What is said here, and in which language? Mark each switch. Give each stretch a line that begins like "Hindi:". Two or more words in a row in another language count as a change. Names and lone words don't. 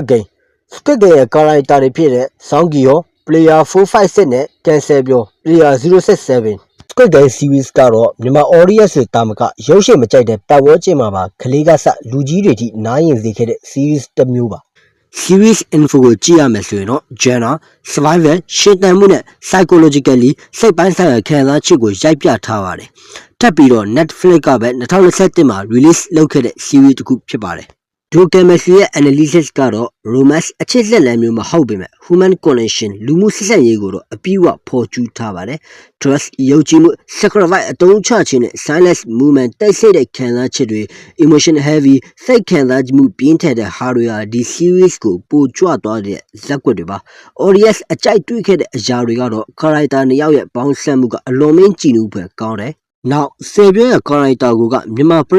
Burmese: Game Squid Game ရဲ့ character တွေဖြစ်တဲ့ Song Gyo Player 456နဲ့ Cancel ပြော Player 067 Squid Game series ကတော့မြန်မာ audience တွေတာမကရုပ်ရှင်မကြိုက်တဲ့ပတ်ဝန်းကျင်မှာပါကလေးကစလူကြီးတွေထိနားရင်စေခဲ့တဲ့ series တစ်မျိုးပါ series info ကိုကြည့်ရမယ်ဆိုရင်တော့
English: genre survival
Burmese: ရှင်းတန်မှုနဲ့ psychologically စိတ်ပိုင်းဆိုင်ရာခံ စားချက်ကိုရိုက်ပြထားပါတယ်ထပ်ပြီးတော့ Netflix ကပဲ2021မှာ release လုပ်ခဲ့တဲ့ series တစ်ခုဖြစ်ပါတယ် documentary ရဲ့ analysis ကတော့ romance အချစ်လက်လန်းမျိုးမဟုတ်ပေမဲ့
English: human connection
Burmese: လူမှုဆက်ဆံရေးကိုတော့အပြည့်အဝဖော်ကျူးထားပါတယ် trust ယုံကြည်မှု sacrifice အ တုံးချခြင်းနဲ့
English: silence movement
Burmese: တိုက်ဆိတ်တဲ့ခံစားချက်တွေ
English: emotion heavy
Burmese: စိတ်ခံစားမှုပြင်းထန်တဲ့ဟာတွေဟာဒီ series ကိုပိုကြွသွားတဲ့ဇက်ကွက်တွေပါ audience အကြိုက် တွေ့ခဲ့တဲ့အရာတွေကတော့ character နှစ်ယောက်ရဲ့ပေါင်းစပ်မှုကအလွန်မင်းကြည်နူးဖွယ်ကောင်းတယ်နောက်ဆေပြရဲ့ character ကမြန်မာပ